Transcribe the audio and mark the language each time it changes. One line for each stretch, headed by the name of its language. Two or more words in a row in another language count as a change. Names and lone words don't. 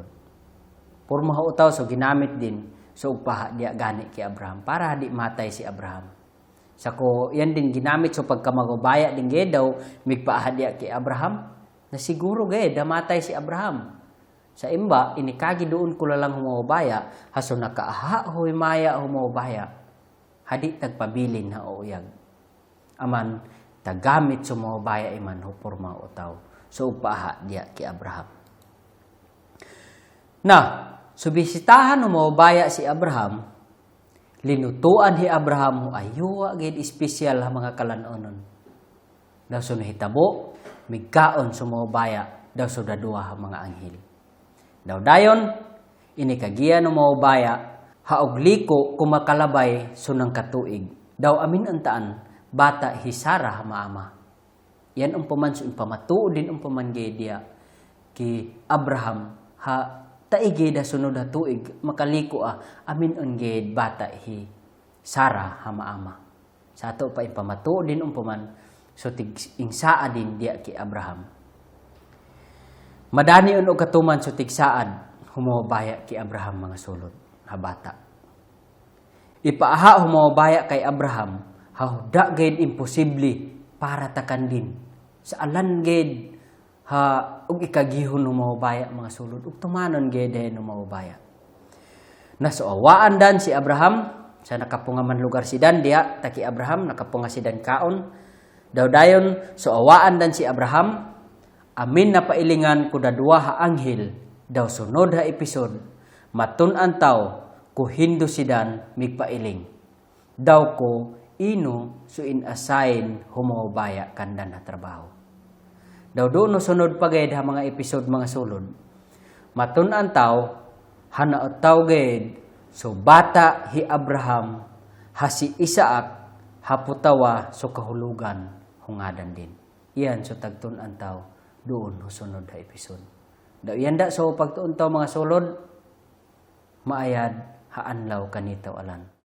Western Bukidnon Manobo: Porma ho utaw so ginamit din so ugpaaha diya gani kay Abraham para hadi matay si Abraham. Sako yan din ginamit so pagkamagubaya din daw migpaaha diya kay Abraham, Na siguro gay damatay si Abraham. Sa imba, inikagi doon ko lang humawabaya, haso nakaaha huy maya humawabaya. Hadi tagpabilin na uuyag. Aman, tagamit sumawabaya iman hupurma utaw. So upaha diya ki Abraham. Na, subisitahan humawabaya si Abraham, linutuan hi Abraham ho ayuwa gid espesyal ha mga kalanonon. Daw so nahitabo, migkaon sumawabaya, daw so dadua ha mga anghel. Daw dayon, inikagiya no mawabaya, haog liko kumakalabay sunang katuig. Daw amin antaan, bata hisara maama. Yan ang pamanso, pamatuo din ang pamanggedia ki Abraham, ha taigi da sunod ha tuig, makaliko amin ungged bata hi Sara ha maama. Sa ato pa impamatuo din ang paman, so tig ingsaa din diya ki Abraham. Madani uno katuman so tigsaad, humawabaya ki Abraham mga sulod, habata. Ipaaha humawabaya kay Abraham, hauda gayud imposible para takan din. Sa alan gayud ha ug ikagihon humawabaya mga sulod, ug tumanon gayud humawabaya. Nasuawaan dan si Abraham, sa nakapungaman lugar si Dan diya, taki Abraham, nakapunga si Dan kaon. Daw dayon, suawaan dan si Abraham, amin na pailingan ko dadua ha anghel, daw sunod ha episode, matun-an taw, ko hindo sidan migpailing. Daw ko, ino so in-assign humawabaya kandan na trabaho. Daw doon no sunod pagayad ha mga episode mga sulod, matun-an taw, hanaot taw gayad, so bata hi Abraham, ha si Isaac, haputawa so kahulugan, hungadan din. Iyan so tagtun-an taw, doon sunod na episode. Daw yanda so pagtuon taw mga sulod, maayad haanlaw kanitaw alan.